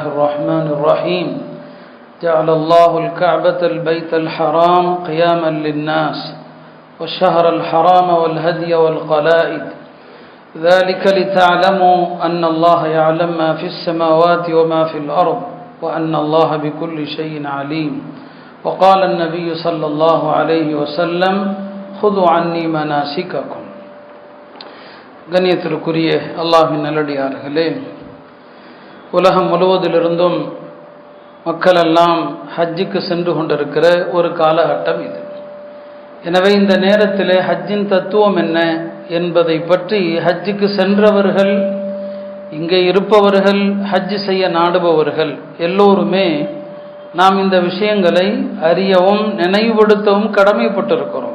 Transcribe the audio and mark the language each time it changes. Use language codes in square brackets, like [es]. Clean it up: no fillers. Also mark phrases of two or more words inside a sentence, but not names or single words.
[ar] الرحمن الرحيم جعل الله الكعبة البيت الحرام قياما للناس والشهر الحرام والهدي والقلائد ذلك لتعلموا أن الله يعلم ما في السماوات وما في الأرض وأن الله بكل شيء عليم وقال النبي صلى الله عليه وسلم خذوا عني مناسككم. [ta] கண்ணியத்திற்குரிய அல்லாஹ்வின் நல்லடியார்களே, உலகம் முழுவதிலிருந்தும் மக்கள் எல்லாம் ஹஜ்ஜுக்கு சென்று கொண்டிருக்கிற ஒரு காலகட்டம் இது. எனவே இந்த நேரத்தில் ஹஜ்ஜின் தத்துவம் என்ன என்பதை பற்றி ஹஜ்ஜுக்கு சென்றவர்கள், இங்கே இருப்பவர்கள், ஹஜ் செய்ய நாடுபவர்கள் எல்லோருமே நாம் இந்த விஷயங்களை அறியவும் நினைவுபடுத்தவும் கடமைப்பட்டிருக்கிறோம்.